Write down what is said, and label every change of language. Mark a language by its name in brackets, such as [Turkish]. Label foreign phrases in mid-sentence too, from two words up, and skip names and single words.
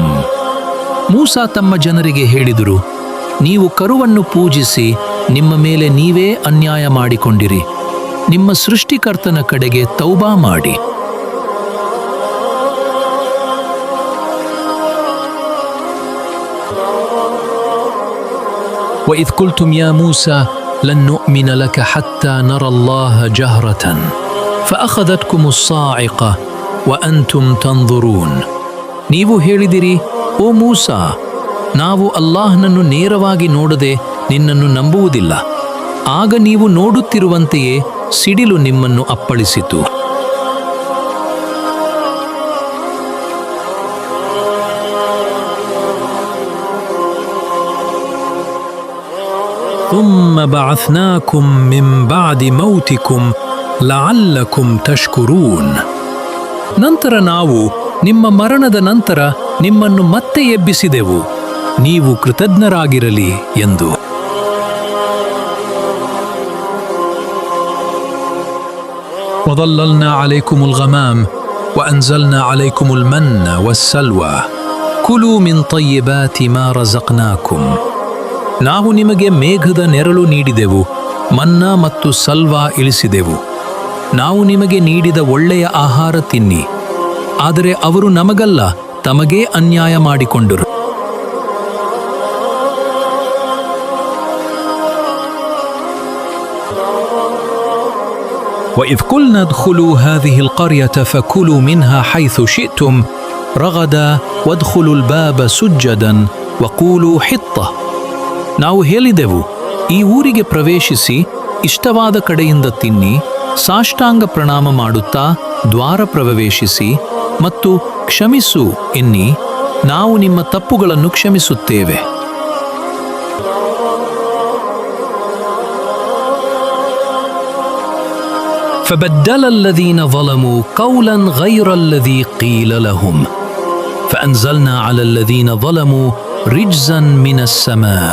[Kannada] ಮೂಸಾ ತಮ್ಮ ಜನರಿಗೆ ಹೇಳಿದರು, ನೀವು ಕರುವನ್ನು ಪೂಜಿಸಿ ನಿಮ್ಮ ಮೇಲೆ ನೀವೇ ಅನ್ಯಾಯ ಮಾಡಿಕೊಂಡಿರಿ, ನಿಮ್ಮ ಸೃಷ್ಟಿಕರ್ತನ ಕಡೆಗೆ ತೌಬಾ ಮಾಡಿ. [Arabic] وَإِذْ قُلْتُمْ يَا مُوسَى لَن نُؤْمِنَ لَكَ حَتَّى نَرَى اللَّهَ جَهْرَةً فَأَخَذَتْكُمُ الصَّاعِقَةُ وَأَنْتُمْ تَنظُرُونَ. [Kannada] ನೀವು ಹೇಳಿದಿರಿ, ಓ ಮೂಸಾ, ನಾವು ಅಲ್ಲಾಹನನ್ನು ನೇರವಾಗಿ ನೋಡದೆ ನಿನ್ನನ್ನು ನಂಬುವುದಿಲ್ಲ. ಆಗ ನೀವು ನೋಡುತ್ತಿರುವಂತೆಯೇ ಸಿಡಿಲು ನಿಮ್ಮನ್ನು ಅಪ್ಪಳಿಸಿತು. [Arabic] ثم بعثناكم من بعد موتكم لعلكم تشكرون. [Kannada] ನಂತರ ನಾವು ನಿಮ್ಮ ಮರಣದ ನಂತರ ನಿಮ್ಮನ್ನು ಮತ್ತೆ ಎಬ್ಬಿಸಿದೆವು, ನೀವು ಕೃತಜ್ಞರಾಗಿರಲಿ ಎಂದು. [Arabic] وظللنا عليكم الغمام وأنزلنا عليكم المن والسلوى كلوا من طيبات ما رزقناكم. [Kannada] ನಾವು ನಿಮಗೆ ಮೇಘದ ನೆರಳು ನೀಡಿದೆವು, ಮನ್ನಾ ಮತ್ತು ಸಲ್ವಾ ಇಳಿಸಿದೆವು. ನಾವು ನಿಮಗೆ ನೀಡಿದ ಒಳ್ಳೆಯ ಆಹಾರ ತಿನ್ನಿ. ಆದರೆ ಅವರು ನಮಗಲ್ಲ, ತಮಗೇ ಅನ್ಯಾಯ ಮಾಡಿಕೊಂಡರು. [Arabic] وإذ قلنا ادخلوا هذه القرية فكلوا منها حيث شئتم رغدا وادخلوا الباب سجدا وقولوا حطة. [Kannada] ನಾವು ಹೇಳಿದೆವು, ಈ ಊರಿಗೆ ಪ್ರವೇಶಿಸಿ ಇಷ್ಟವಾದ ಕಡೆಯಿಂದ ತಿನ್ನಿ, ಸಾಷ್ಟಾಂಗ ಪ್ರಣಾಮ ಮಾಡುತ್ತಾ ದ್ವಾರ ಪ್ರವೇಶಿಸಿ ಮತ್ತು ಕ್ಷಮಿಸು ಎನ್ನಿ, ನಾವು ನಿಮ್ಮ ತಪ್ಪುಗಳನ್ನು ಕ್ಷಮಿಸುತ್ತೇವೆ. [Arabic] فبدل الذين ظلموا قولا غير الذي قيل لهم فأنزلنا على الذين ظلموا رجزا من السماء.